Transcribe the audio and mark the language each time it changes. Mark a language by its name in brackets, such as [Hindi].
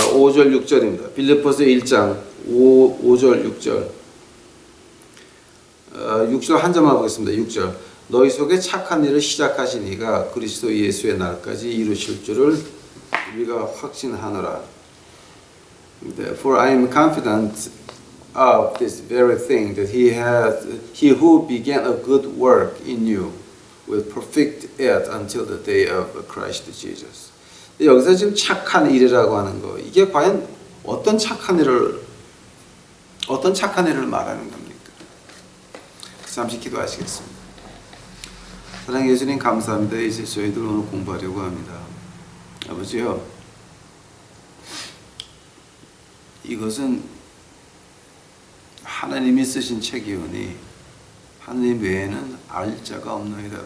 [Korean] 5절 6절입니다. 빌립보서 1장 5절 6절 6절 한 점만 보겠습니다. 6절 너희 속에 착한 일을 시작하신 이가 그리스도 예수의 날까지 이루실 줄을 우리가 확신하노라. [English] For I am confident of this very thing that he who began a good work in you will perfect it until the day of Christ Jesus. [Korean] 여기서 지금 착한 일이라고 하는 거, 이게 과연 어떤 착한 일을 말하는 겁니까? 잠시 기도하시겠습니다. 사랑의 예수님 감사합니다. 이제 저희들 오늘 공부하려고 합니다. 아버지요, 이것은 하나님이 쓰신 책이오니 하나님 외에는 알 자가 없나이다.